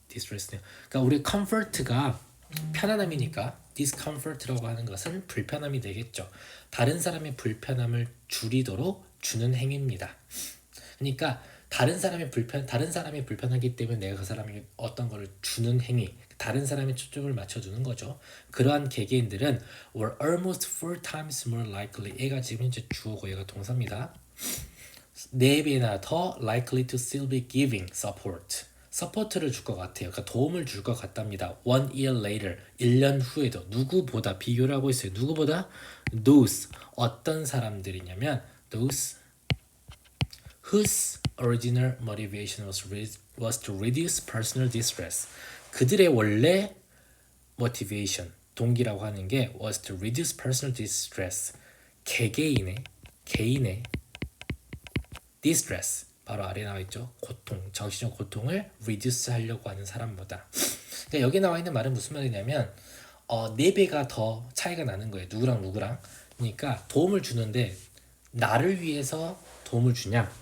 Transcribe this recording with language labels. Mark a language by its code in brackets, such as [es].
[ko] distress네요. 그러니까 우리 comfort가 편안함이니까 discomfort라고 하는 것은 불편함이 되겠죠. 다른 사람의 불편함을 줄이도록 주는 행위입니다. 그러니까 다른 사람이 불편하기 때문에 내가 그 사람에게 어떤 거를 주는 행위, 다른 사람의 초점을 맞춰주는 거죠. 그러한 개개인들은 [en] were almost 4 times more likely. [ko] 얘가 지금 현재 주어고 얘가 동사입니다. 4배나 더 [en] likely to still be giving support. [ko] 서포트를 줄 것 같아요. 그러니까 도움을 줄 것 같답니다. [en] 1 year later, [ko] 1년 후에도 누구보다 비교를 하고 있어요. 누구보다? [en] Those, [ko] 어떤 사람들이냐면 [en] those whose original motivation was to reduce personal distress. [ko] 그들의 원래 [en] motivation, [ko] 동기라고 하는 게 [en] was to reduce personal distress. [ko] 개인의 distress 바로 아래 나와 있죠. 고통, 정신적 고통을 reduce 하려고 하는 사람보다. 그러니까 여기 나와 있는 말은 무슨 말이냐면 4배가 더 차이가 나는 거예요. 누구랑. 그러니까 도움을 주는데 나를 위해서 도움을 주냐?